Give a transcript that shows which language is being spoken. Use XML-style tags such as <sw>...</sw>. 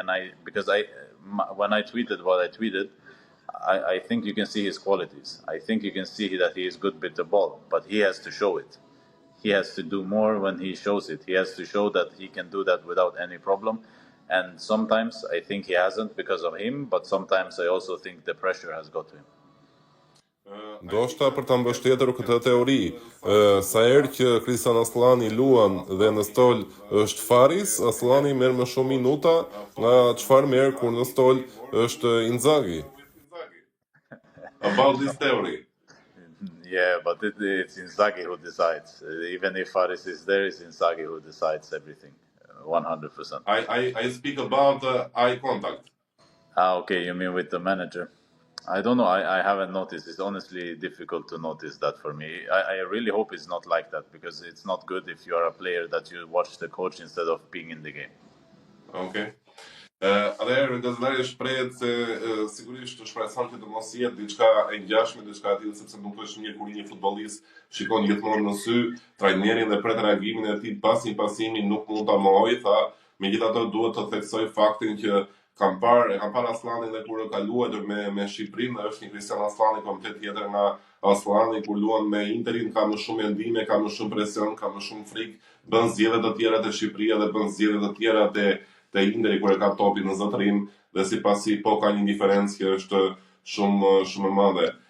<en>And when I tweeted what I tweeted, I think you can see his qualities. I think you can see that he is good with the ball, but he has to show it. He has to do more when he shows it. He has to show that he can do that without any problem. And sometimes I think he hasn't because of him, but sometimes I also think the pressure has got to him.</en> <sq>Ndoshta për ta mbështetur këtë teori, sa herë që Kristian Aslani luan dhe në stol është Faris, Aslani merr më shumë minuta nga çfarë merr kur në stol është Inzaghi.</sq> <en>About this theory. Yeah, but it's Inzaghi who decides. Even if Faris is there, it's Inzaghi who decides everything, 100%. I speak about eye contact. Okay, you mean with the manager? I don't know. I haven't noticed. It's honestly difficult to notice that for me. I really hope it's not like that because it's not good if you are a player that you watch the coach instead of being in the game. Okay.</en> <sq>Atëherë gazetari shprehet se sigurisht të shpreson që të mos jetë diçka e ngjashme, diçka e tillë, sepse nuk është mirë kur një futbollist shikon gjithmonë në sy trajnerin dhe pret reagimin e tij pas një pasimi, nuk mund ta mohojë, tha. Megjithatë duhet të theksoj faktin që kam parë Aslanin dhe kur ka luajtur me Shqipërinë, është një Kristian Aslani komplet tjetër nga Aslani kur luan me Interin, ka më shumë mendime, ka më shumë presion, ka më shumë frikë, bën zgjedhje të tjera te Shqipëria dhe bën zgjedhje të tjera te Interi kur e ka topin në zotërim dhe sipasi po ka një diferencë që është shumë e madhe.</sq>